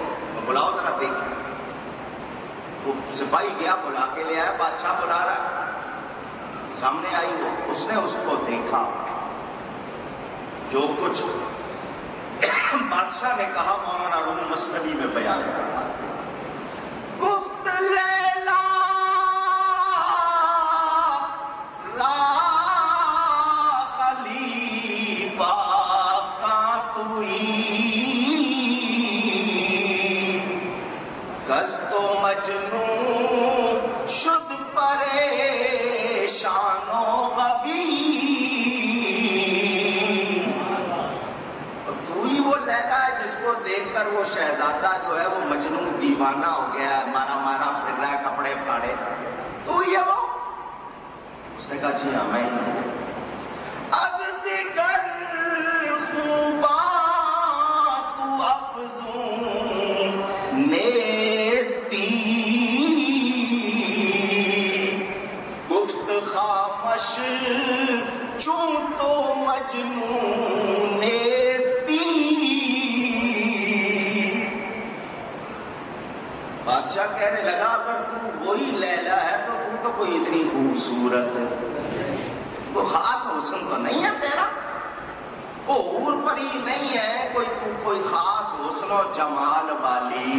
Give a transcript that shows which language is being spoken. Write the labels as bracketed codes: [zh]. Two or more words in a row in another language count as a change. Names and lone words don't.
[ur] بلاؤ ذرا دیکھیں. وہ سپاہی گیا، بلا کے لے آیا. بادشاہ بلا رہا، سامنے آئی وہ. اس نے اس کو دیکھا. جو کچھ بادشاہ نے کہا مولانا روم مثنوی میں بیان کرنا. [fa] گفت لیلا را خلیفہ کا توئی، کس تو مجنون شد پریشان و غبی. [ur] جس کو دیکھ کر وہ شہزادہ جو ہے وہ مجنون دیوانہ ہو گیا ہے، مارا مارا پھر رہا ہے، کپڑے پھاڑے. تو یہ وہ اس نے کہا جی ہاں میں ہی ہوں. [fa] از دیگر خوباں تو افزون نیستی، گفت خامش چون تو مجنون نیستی. [ur] بادشاہ کہنے لگا اگر تو وہی لیلا ہے تو کوئی اتنی خوبصورت، کوئی خاص حسن تو نہیں ہے تیرا، کوئی حور پری نہیں ہے، کوئی خاص حسن و جمال والی.